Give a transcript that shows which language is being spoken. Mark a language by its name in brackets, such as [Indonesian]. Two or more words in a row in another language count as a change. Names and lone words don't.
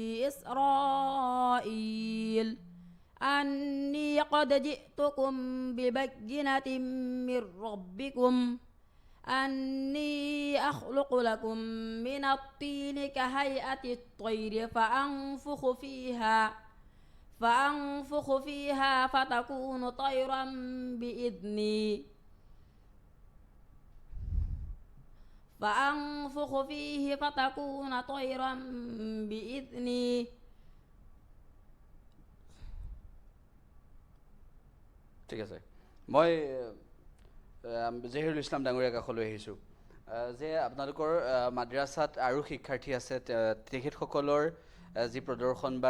[Arabic] إسرائيل أني قد جئتكم ببينة من ربكم أني أخلق لكم من الطين كهيئة الطير فأنفخ فيها فتكون طيرا بإذني [Assamese] ঠিক আছে মই জহিৰুল ইছলাম ডাঙৰীয়া কাষলৈ আহিছোঁ যে আপোনালোকৰ মাদ্ৰাছাত আৰু শিক্ষাৰ্থী আছে তেখেতসকলৰ যি প্ৰদৰ্শন বা